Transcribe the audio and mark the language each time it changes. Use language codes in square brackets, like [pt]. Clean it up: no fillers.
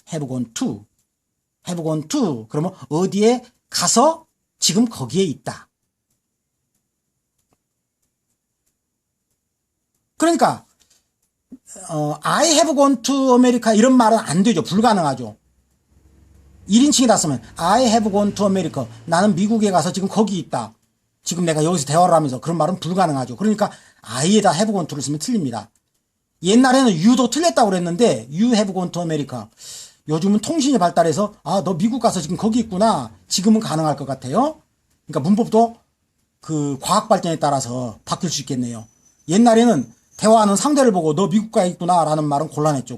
[en] have gone to. have gone to. [ko] 그러면 어디에 가서 지금 거기에 있다. 그러니까 [en] I have gone to America [ko] 이런 말은 안 되죠. 불가능하죠. 1인칭이다 쓰면 [en] I have gone to America. [ko] 나는 미국에 가서 지금 거기 있다. 지금 내가 여기서 대화를 하면서 그런 말은 불가능하죠. 그러니까 I에다 have gone to를 쓰면 틀립니다. 옛날에는 you도 틀렸다고 그랬는데 [en] you have gone to America. [ko] 요즘은 통신이 발달해서 너 미국 가서 지금 거기 있구나. 지금은 가능할 것 같아요. 그러니까 문법도 그 과학 발전에 따라서 바뀔 수 있겠네요. 옛날에는 대화하는 상대를 보고 너 미국 가 있구나 라는 말은 곤란했죠.